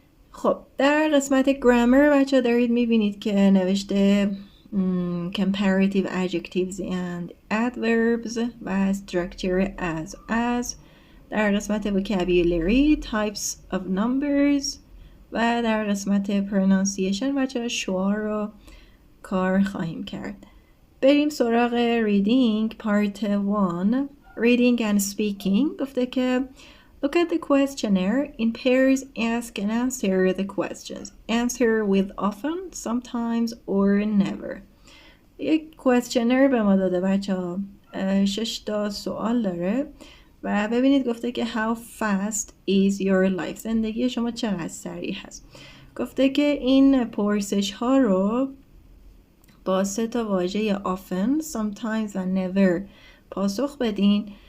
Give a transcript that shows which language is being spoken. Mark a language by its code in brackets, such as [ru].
[fa] خب در قسمت گرامر بچه دارید میبینید که نوشته [en] comparative adjectives and adverbs [fa] و [en] structure as [fa] در قسمت vocabulary [en] types of numbers [fa] و در قسمت pronunciation بچه شعار رو کار خواهیم کرد. بریم سراغ [en] reading part 1 reading and speaking. [fa] گفته که [en] look at the questionnaire. In pairs, ask and answer the questions. Answer with often, sometimes, or never. [fa] یک questionnaire به ما داده بچه ها. 6 تا سوال داره و ببینید گفته که [en] how fast is your life. [fa] زندگی شما چقدر سریع هست. گفته که این پرسش ها رو با 3 تا واژه often, sometimes و never پاسخ بدین.